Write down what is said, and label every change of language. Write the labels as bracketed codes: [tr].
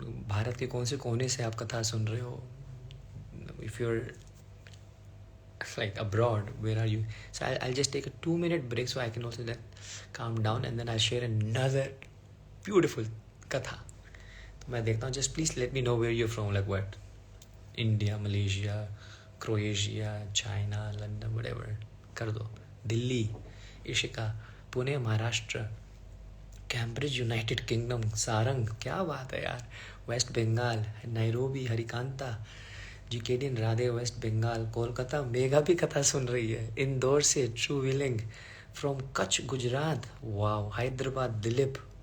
[hi] भारत के कौन से कोने से आप कथा सुन रहे हो। [en] If you're like abroad, where are you? So I'll just take a 2 minute break so I can also then calm down, and then I'll share another beautiful katha. [hi] तो मैं देखता हूँ, [en] just please let me know where you're from, like what, India, Malaysia, Croatia, China, London, whatever, [hi] कर दो। Delhi, Ishika, Pune Maharashtra, Cambridge United kingdom, Sarang, क्या बात है यार, waste Bengal, Nairobi, Harikanta, जीकेडीएन Radhe waste Bengal, Kolkata Megha भी कथा सुन रही है, इंदौर से true willing, from Kutch Gujarat, wow, Hyderabad Dilip,